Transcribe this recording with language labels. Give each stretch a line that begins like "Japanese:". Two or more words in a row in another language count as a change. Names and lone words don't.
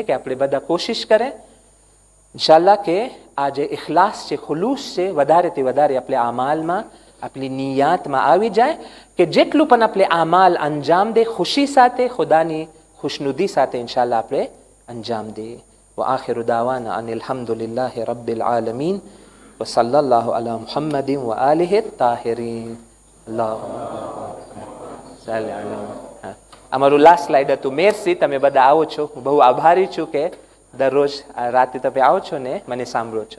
Gujarati: કે આપણે બધા કોશિશ કરે ઇન્શાઅલ્લાહ કે આ જે ઇખલાસ છે, ખુલૂસ છે, વધારેથી વધારે આપણે આમાલમાં, આપણી નિયાતમાં આવી જાય. કે જેટલું પણ આપણે આમાલ અંજામ દે ખુશી સાથે, ખુદાની ખુશનુદી સાથે ઇન્શાઅલ્લાહ આપણે અંજામ દે.
Arabic: وآخر دعوانا أن الحمد لله رب العالمين وصلى الله على محمد وآله الطاهرين.
Gujarati: અમારું
English: last slide
Gujarati: હતું. મેરસી, તમે બધા આવો છો, હું બહુ આભારી છું કે દરરોજ રાતે તમે આવો છો ને મને સાંભળો છો.